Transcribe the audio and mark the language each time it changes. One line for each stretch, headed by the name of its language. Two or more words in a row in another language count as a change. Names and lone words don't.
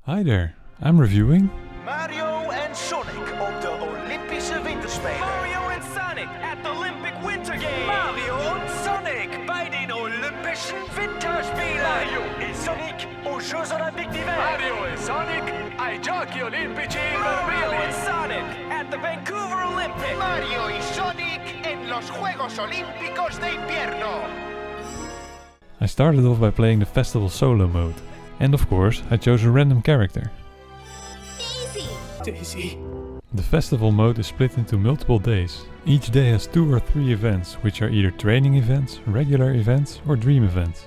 English: Hi there, I'm reviewing
Dutch: Mario en Sonic op de Olympische Winterspelen.
English: Mario en Sonic at the Olympic Winter Games.
Dutch: Mario en Sonic bij de Olympische Winterspelen.
French: Mario en Sonic aux Jeux Olympiques d'hiver.
Italian: Mario en Sonic ai Giochi Olimpici Mario Invernali.
English: en Sonic At the Vancouver Olympics.
Spanish: Mario y Sonic en los Juegos Olímpicos de Invierno.
English: I started off by playing the festival solo mode. And of course, I chose a random character. Daisy. The festival mode is split into multiple days. Each day has 2 or 3 events, which are either training events, regular events, or dream events.